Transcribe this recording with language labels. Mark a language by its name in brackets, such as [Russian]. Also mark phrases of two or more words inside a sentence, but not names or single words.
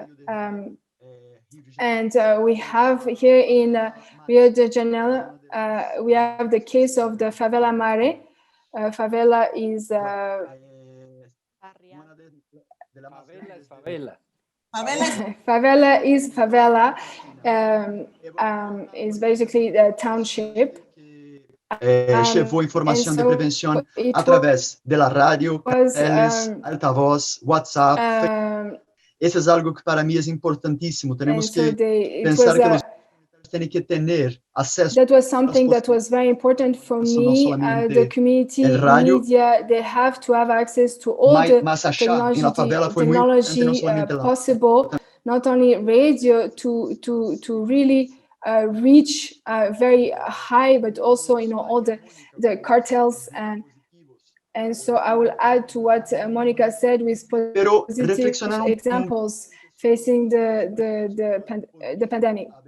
[English] And we have here in Rio de Janeiro, we have the case of the favela Mare. Favela is favela is favela. Is basically the township. [Portuguese] Levou informação de prevenção através da rádio, [Spanish] carteles, altavoz, WhatsApp. [Portuguese] Isso é algo que para mim é importantíssimo. Temos que pensar que nós temos que ter acesso. [English] That was something that was very important for me. The community media, they have to have access to all the technology possible. Not only radio to really reach very high, but also all the cartels, and so I will add to what Monica said with positive examples facing the pandemic.